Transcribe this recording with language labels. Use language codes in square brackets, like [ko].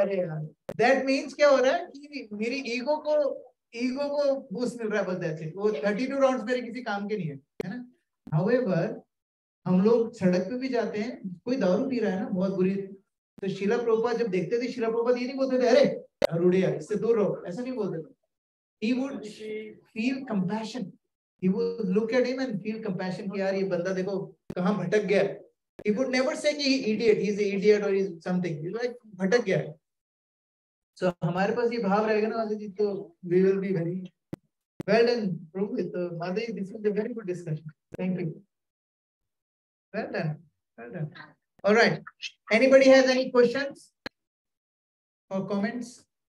[hi] अरे यार, [en] that means [hi] क्या हो रहा है कि मेरी ईगो को बूस्ट मिल रहा है बस, ऐसे वो 32 राउंड्स मेरे किसी काम के नहीं है ना। हाउएवर हम लोग सड़क पे भी जाते हैं, कोई दारू पी रहा है ना बहुत बुरी, तो शिला प्रभुपाद जब देखते थे, शिला प्रभुपाद ये नहीं बोलते थे अरे दारूड़िया इससे दूर रहो, ऐसा नहीं बोलते थे। [en] He would feel compassion. He would look at him and feel compassion [hi] कि यार ये बंदा देखो कहाँ भटक गया। [en] He would never say कि idiot, he's an idiot or he's something. [hi] He's like भटक गया है। So हमारे पास ये भाव रहेगा ना माता जी, तो [en] we will be very well done. तो माता जी, this was a very good discussion. Thank you. Well done. Well done. All right. Anybody has any questions or comments?